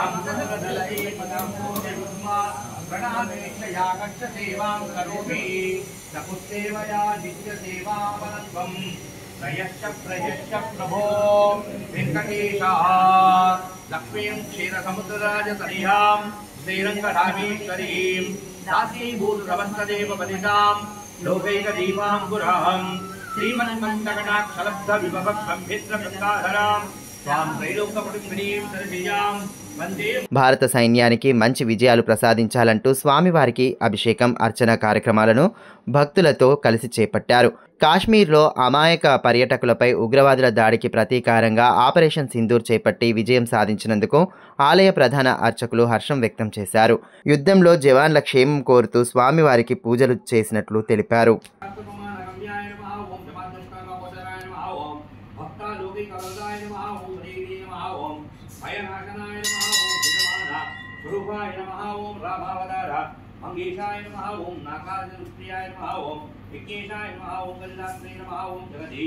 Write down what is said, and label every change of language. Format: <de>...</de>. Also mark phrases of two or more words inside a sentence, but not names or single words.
<sa>प्रणामेक्षया कक्ष सेवां करोमि नपुस्सेवया नित्यसेवावनत्वं प्रयश्च प्रयश्च प्रभो वेङ्कटेशः लक्ष्मीं क्षीरसमुद्रराजतनयां श्रीरङ्गधामेश्वरीं दासीभूतसमस्तदेवपदितां लोकैकदीपाङ्कुरां</sa> <te>श्रीमन्मन्तकटाक्षलब्धविभवसंभिद्रगङ्गाधरां భారత సైన్యానికి మంచి విజయాలు ప్రసాదించాలంటూ స్వామివారికి అభిషేకం, అర్చన కార్యక్రమాలను భక్తులతో కలిసి చేపట్టారు. కాశ్మీర్లో అమాయక పర్యాటకులపై ఉగ్రవాదుల దాడికి ప్రతీకారంగా ఆపరేషన్ సింధూర్ చేపట్టి విజయం సాధించినందుకు ఆలయ ప్రధాన అర్చకులు హర్షం వ్యక్తం చేశారు. యుద్ధంలో జవాన్ల క్షేమం కోరుతూ స్వామివారికి పూజలు చేసినట్లు తెలిపారు.</te> <sa>मंगेशाय नमः ओम नागार्जुनप्रियाय नमः ओम विघ्नेशाय नमः ओम कलिदासने नमः ओम जगदीश</sa>